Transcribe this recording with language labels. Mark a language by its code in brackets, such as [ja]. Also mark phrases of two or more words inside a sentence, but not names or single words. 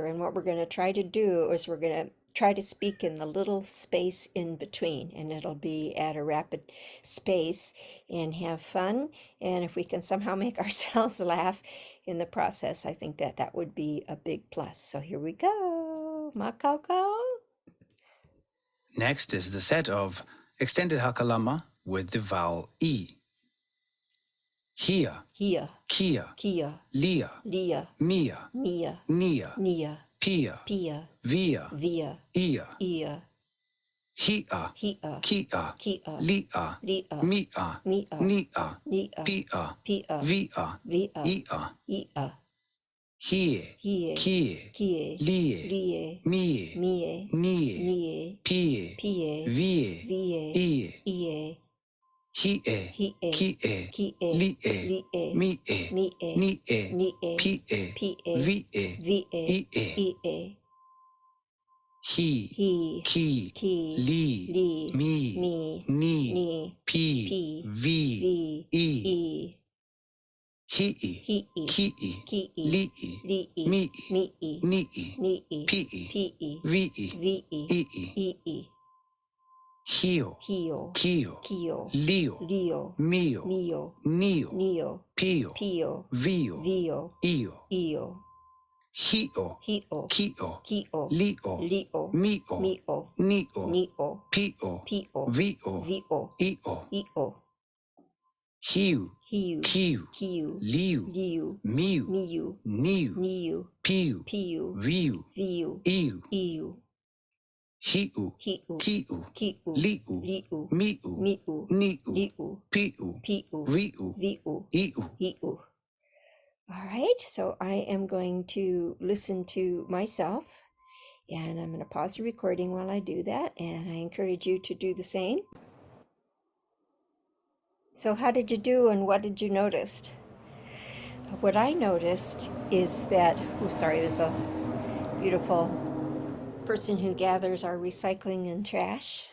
[en] And what we're going to try to do is we're going to try to speak in the little space in between, and it'll be at a rapid space, and have fun. And if we can somehow make ourselves laugh in the process, I think that that would be a big plus. So here we go. Makaukau. Next is the set of extended hakalama with the vowel E. [haw] Hia, Hia, kia, kia, lia, lia, mia, mia, nia, nia, pia, pia, via, via, ia, ia, hia, hia, kia, kia, lia, lia, mia, mia, nia, nia, pia, pia, via, via, ia, ia, hie, hie, kie, kie, lie, lie, mie, mie, nie, nie, pie, pie, vie, vie, ie, ie, hie, hie, kie, kie, lie, lie, mie, mie, nie, nie, pie, pie, vie, vie, ie, ie, he, he, ki, ki, li, li, mi, mi, ni, ni, pi, pi, vi, vi, i, i, hii, hi, kii, ki, lii, li, mii, mi, nii, ni, pii, pi, vii, vi, ii, i, hio, hio, kio, kio, lio, lio, mio, mio, nio, nio, pio, pio, vio, vio, io, io, hio, hio, kio, kio, lio, lio, mio, mio, nio, nio, pio, pio, vio, vio, io, io, hiu, hiu, kiu, kiu, liu, liu, miu, miu, niu, niu, piu, piu, viu, viu, iu, iu, hiu, hiu, kiu, kiu, liu, liu, miu, miu, niu, liu, piu, piu, viu, viu, iu. iu. [en] All right, so I am going to listen to myself, and I'm going to pause the recording while I do that, and I encourage you to do the same. So how did you do, and what did you notice? What I noticed is that, oh, sorry, there's a beautiful person who gathers our recycling and trash.